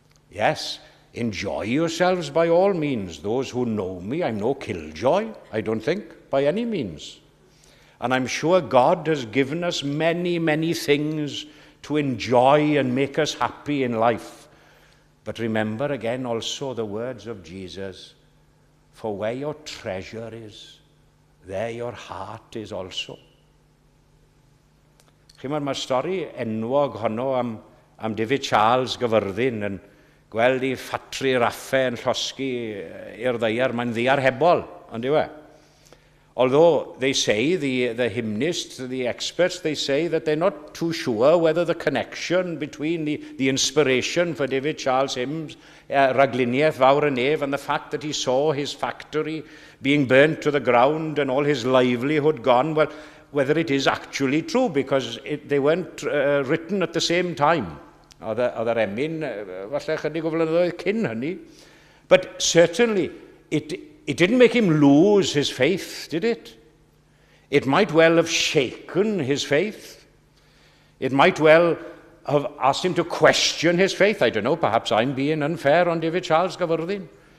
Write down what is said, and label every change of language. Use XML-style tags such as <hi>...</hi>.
<en>Yes, enjoy yourselves by all means. Those who know me, I'm no killjoy, I don't think, by any means. And I'm sure God has given us many, many things to enjoy and make us happy in life. But remember again also the words of Jesus, for where your treasure is, there your heart is also.</en> <cy>Chymod, mae'r stori enwog honno am David Charles Gyfyrddin yn gweld I ffatri raffe yn llosgi i'r ddeiar, mae'n ddiarhebol, ond yw e?</cy> <en>Although they say, the hymnists, the experts, they say that they're not too sure whether the connection between the inspiration for David Charles' hymns, Ragliniaeth Fawr y Nef, and the fact that he saw his factory being burnt to the ground and all his livelihood gone, well, whether it is actually true, because they weren't written at the same time.</en> <cy>Oedd yr emyn, falle chydig o flynyddoedd cyn hynny.</cy> <en>But certainly, it didn't make him lose his faith, did it? It might well have shaken his faith. It might well have asked him to question his faith. I don't know, perhaps I'm being unfair on David Charles Gyfyrddin.</en>